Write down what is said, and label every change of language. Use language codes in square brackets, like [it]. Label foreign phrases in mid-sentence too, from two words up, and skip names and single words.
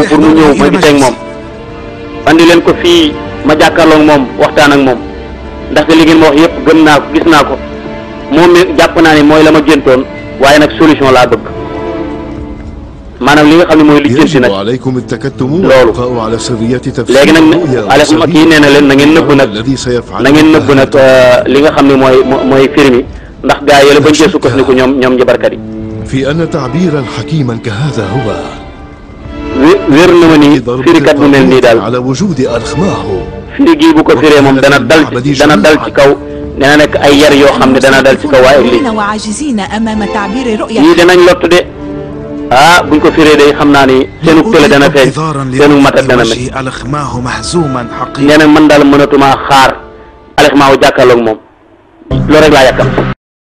[wo] pour mu ñëw ma gisee ak moom andi leen ko fii ma jàkkaarloog moom waxtaan ak moom ndaxte li ngeen ma wax yëpp gëm naa ko gis naa ko moom mi jàpp naa ne mooy la ma géntoon waaye nag solution laa bëgg maanaam li nga xam ne mooy li jënti nag loolu léegi nag Alex kii nee na leen na ngeen nëbb nag li nga xam ne mooy firmi ndax gaa yi la bañ cee sukkandiku ñoom njabarkat yi. [ar] في أن تعبيرا حكيما كهذا هو [wo] wér na ma ni firikat bu mel nii daal [ar] على وجود أرخماه [wo] firi gii bu ko firee moom dana dal ci kaw dana nekk ay yar yoo xam ne dana dal ci kaw waaye lii yii danañ lott de buñ ko firee day xam naa ni seenu tële dana feeñ seenu matat dana mel nee na man daal mënatuma xaar Alex Maaw jàkkaarloog moom loolu rek laa yàkkam